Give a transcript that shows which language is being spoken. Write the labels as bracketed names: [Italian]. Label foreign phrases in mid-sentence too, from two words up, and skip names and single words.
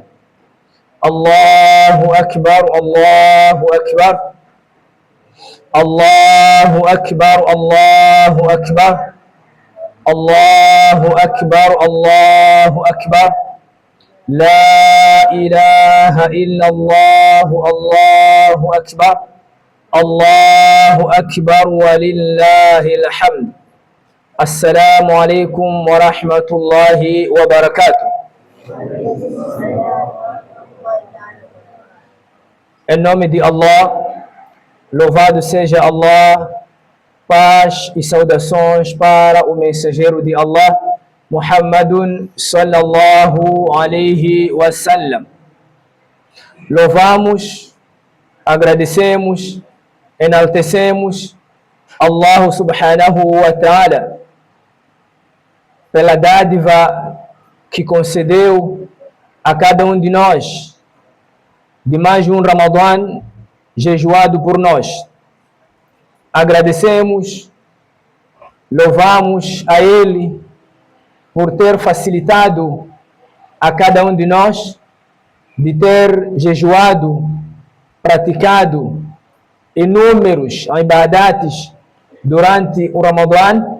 [Arabic] الله أكبر الله أكبر الله أكبر الله أكبر الله أكبر الله أكبر لا إله إلا الله الله أكبر الله أكبر ولله الحمد. السلام عليكم ورحمة الله وبركاته. [Portuguese] Em nome de Allah, louvado seja Allah, paz e saudações para o mensageiro de Allah, Muhammadun [Arabic] صلى الله عليه وسلم. [Portuguese] Louvamos, agradecemos, enaltecemos [Arabic] الله سبحانه وتعالى [Portuguese] pela dádiva que concedeu a cada um de nós de mais um Ramadã jejuado por nós. Agradecemos, louvamos a Ele por ter facilitado a cada um de nós de ter jejuado, praticado inúmeros ibadates durante o Ramadã.